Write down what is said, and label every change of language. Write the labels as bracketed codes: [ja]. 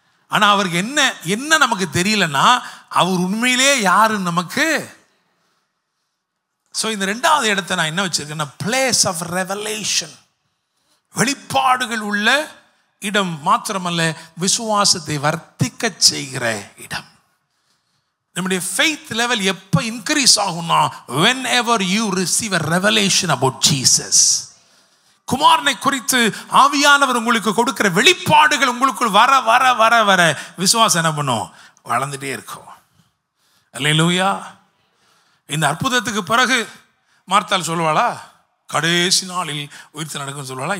[ta] ஆனா அவருக்கு என்ன நமக்கு தெரியலன்னா, அவர் உண்மையிலே யாருன்னு நமக்கு. ஸோ இந்த ரெண்டாவது இடத்தை நான் என்ன வச்சிருக்கேன்னா, [en] place of revelation, [ta] வெளிப்பாடுகள் உள்ள இடம் மாத்திரமல்ல, விசுவாசத்தை வர்த்திக்க செய்கிற இடம். [en] நம்முடைய faith level எப்ப increase ஆகும்னா, whenever you receive a revelation about Jesus. [ta] குமாரனை குறித்து ஆவியானவர் உங்களுக்கு கொடுக்கிற வெளிப்பாடுகள் உங்களுக்குள் வர வர வர வர விசுவாசம் என்ன பண்ணும்? வளர்ந்துட்டே இருக்கும். அல்லேலூயா. இந்த அற்புதத்துக்கு பிறகு மார்த்தாள் சொல்லுவாளா, கடைசி நாளில் உயிர்த்து நடக்கும் சொல்லுவாளா?